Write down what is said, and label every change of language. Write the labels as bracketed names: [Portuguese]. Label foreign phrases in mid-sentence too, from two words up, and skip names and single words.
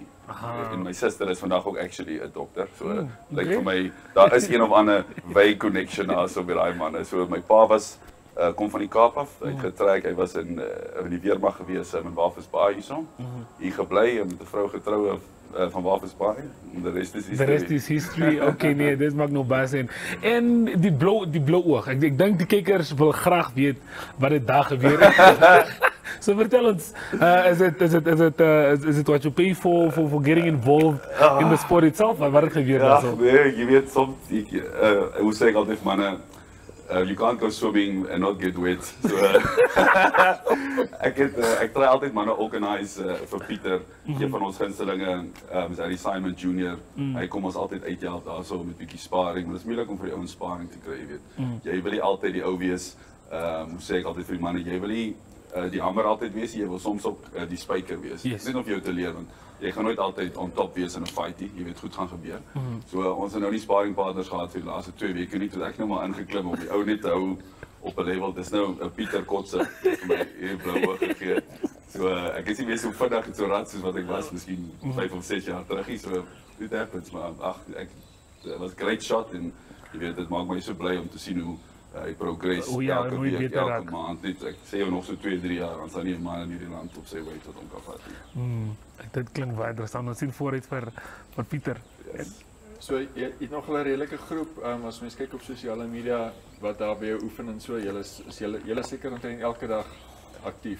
[Afrikaans] En my suster is vandag ook actually 'n dokter. So lyk vir my daar is een of ander [English] way connection [Afrikaans] daar so met daai manne. So my pa was kom van die Kaap af, hy het getrek, hy was in die weermag gewees in Wafelsbaai hierso. Hier gebly en met 'n vrou getrou van Wafelsbaai. [English] The rest is history. [Afrikaans] Okay, nee, dit maak nog baie sin. En die blou oog. Ek dink die kykers wil graag weet wat dit daar gebeur het. So vertel ons, [English] is it what you pay for getting involved in the sport itself? [Afrikaans] Wat het gebeur daar so? Nee, jy weet soms hoe sê ek altyd manne, [English] you can't go swimming and not get wet. [Afrikaans] So ek try altyd manne organise vir Pieter, een van ons gunstelinge, is Harry Simon Jr. Hy kom ons altyd uithelp daarso met 'n bietjie sparing, maar dit is moeilik om vir die ouens sparing te kry, jy weet. Jy wil nie altyd die ou wees, hoe sê ek altyd vir die manne, jy wil nie die hamer altyd wees, jy wil soms ook die spyker wees. Net om vir jou te leer, want jy gaan nooit altyd [English] on top [Afrikaans] wees in 'n fight nie, jy weet goed gaan gebeur. So ons het nou nie sparringpartners gehad vir die laaste 2 weke nie, toe ek nou maar ingeklim om die ou net te hou op 'n level. Dis nou 'n Pieter Kotse vir my hier blou oog gegee. So ek is nie meer so vinnig en so rad soos wat ek was miskien 5 of 6 jaar terug nie. So dit happens, maar [English] it was a great shot [Afrikaans] en jy weet dit maak my so bly om te sien hoe hy progress elke week, elke maand. Ek sê jou nog so 2-3 jaar, dan sal nie 'n man in hierdie land op sy way tot hom kan vat nie. Dit klink baie interessant. Ons sien vooruit vir Pieter. So jy het nog 'n redelike groep, as mens kyk op sosiale media wat daar by jou oefen en so, julle seker omtrent elke dag aktief.